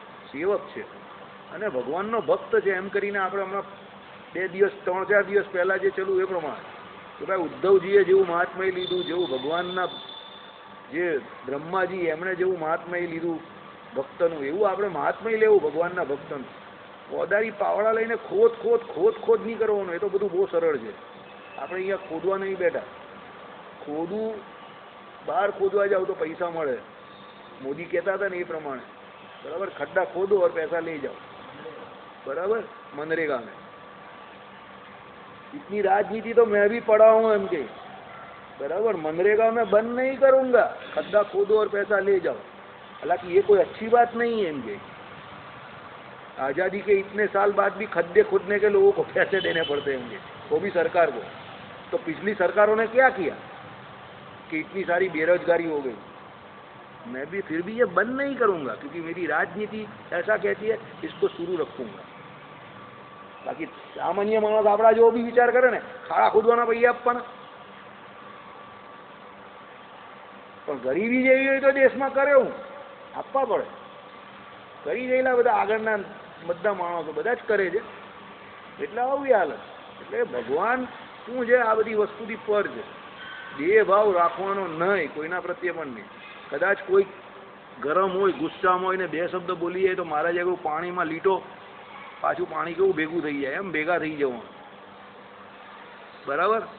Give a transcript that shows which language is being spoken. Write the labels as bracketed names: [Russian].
[Gujarati] સેવક છે અને ભગવાનનો ભક્ત છે. એમ કરીને આપણે હમણાં 2 દિવસ 3-4 દિવસ પહેલા જે ચલું એ પ્રમાણે કે ભાઈ ઉદ્ધવજીએ જેવું મહાત્મય લીધું, જેવું ભગવાનના જે બ્રહ્માજી એમણે જેવું મહાત્મય લીધું ભક્તનું, એવું આપણે મહાત્મય લેવું ભગવાનના ભક્તનું. કોદારી પાવડા લઈને ખોદ નહીં કરવાનું. એ તો બધું બહુ સરળ છે. આપણે અહીંયા ખોદવા નહીં બેઠા. ખોદવું, બહાર ખોદવા જાવ તો પૈસા મળે, મોદી કહેતા હતા ને એ પ્રમાણે, बराबर. [Hindi] खड्डा खोदो और पैसा ले जाओ, बराबर. मनरेगा में इतनी राजनीति तो मैं भी पढ़ा हूँ एम के, बराबर. मनरेगा में बंद नहीं करूंगा, खड्डा खोदो और पैसा ले जाओ. हालांकि ये कोई अच्छी बात नहीं है एम के. आज़ादी के इतने साल बाद भी खड्डे खोदने के लोगों को पैसे देने पड़ते होंगे, वो भी सरकार को. तो पिछली सरकारों ने क्या किया कि इतनी सारी बेरोजगारी हो गई. मैं भी फिर भी ये बंद नहीं करूंगा, क्योंकि मेरी राजनीति ऐसा कहती है, इसको शुरू रखूंगा. [Gujarati] बाकी सामान्य मानस आपड़ा जो भी विचार करे ने, खाड़ा खोदवाना पैसा आपवाना, पण गरीबी जेवी होय तो देशमां करे हूँ आपवा पड़े. કરી ગયેલા બધા આગળના બધા માણસો બધા જ કરે છે, એટલે આવી હાલત. એટલે ભગવાન શું છે? આ બધી વસ્તુથી પર છે. દેહ ભાવ રાખવાનો નહીં કોઈના પ્રત્યે પણ નહીં. કદાચ કોઈ ગરમ હોય, ગુસ્સામાં હોય ને 2 શબ્દ બોલી જાય તો મારા જેવું પાણીમાં લીટો, પાછું પાણી કેવું ભેગું થઈ જાય એમ ભેગા થઈ જવાનું, બરાબર.